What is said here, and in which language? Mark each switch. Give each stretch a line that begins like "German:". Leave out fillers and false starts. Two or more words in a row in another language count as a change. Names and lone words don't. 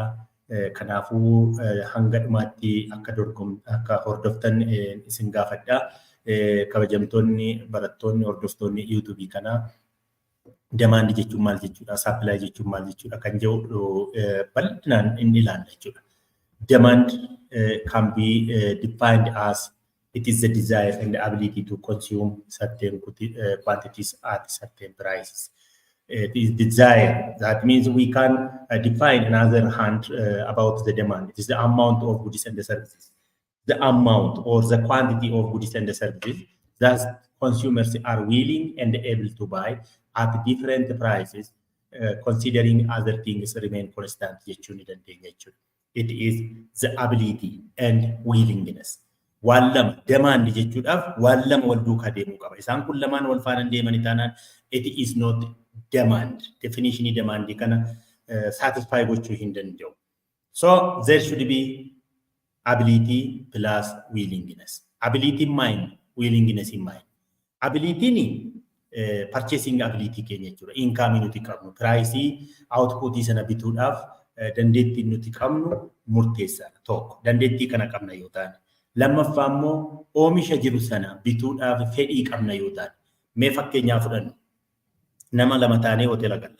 Oromo: Kanaafuu hanga dhumaatti akka hordoftan isin gaafadha. Kabajamtoonni barattoonni hordoftoonni YouTube kana demand jechuun maal jechuudha, supply jechuun maal jechuudha kan jedhu bal'inaan inni ilaalla jechuudha.
English: Demand can be defined as it is the desire and the ability to consume certain quantities at certain prices. It is desire. That means we can define another hand about the demand. It is the amount of goods and the services. The amount or the quantity of goods and the services that consumers are willing and able to buy at different prices, considering other things remain constant. It is the ability and willingness.
Oromo: Wallam demand jechuudhaaf wallam wal duukaa deemuu qaba. Isaan kun lamaan wal faana deemanii taanaan
English: it is not demand. Definition demand
Oromo: kana satisfy gochuu hin danda'u.
English: So there should be ability plus willingness. Ability in mind, willingness in mind.
Oromo: Ability ni
English: purchasing ability
Oromo: keenya jechuudha. Income nuti qabnu,
English: price output
Oromo: sana bituudhaaf dandeettii nuti qabnu murteessaadha tokko. Dandeettii kana qabna yoo taane. Lammaffaa immoo oomisha jiru sana bituudhaaf fedhii qabna yoo taane. Mee fakkeenyaa fudhannu. Nama lama taanee hoteela galla.